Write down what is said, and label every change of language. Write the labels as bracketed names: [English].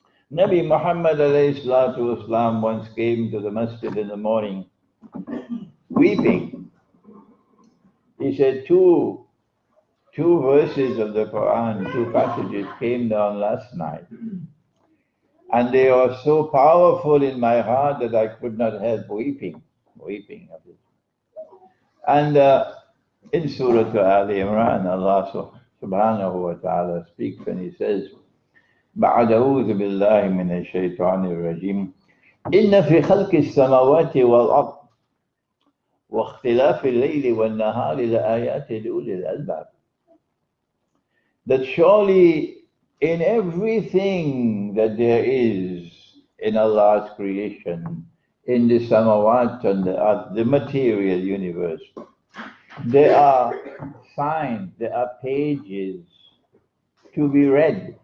[English] Nabi Muhammad ﷺ once came to the masjid in the morning weeping. He said two verses of the Quran, two passages came down last night. And they are so powerful in my heart that I could not help weeping of it. And in Surah Al Imran, Allah subhanahu wa ta'ala speaks and he says, [Arabic] بعد أعوذ بالله من الشيطان الرجيم إن في خلق السماوات والأرض واختلاف الليل والنهار لآيات لأولي الألباب. [English] That surely in everything that there is in Allah's creation, in the samawat and the earth, the material universe, there are signs, there are pages to be read.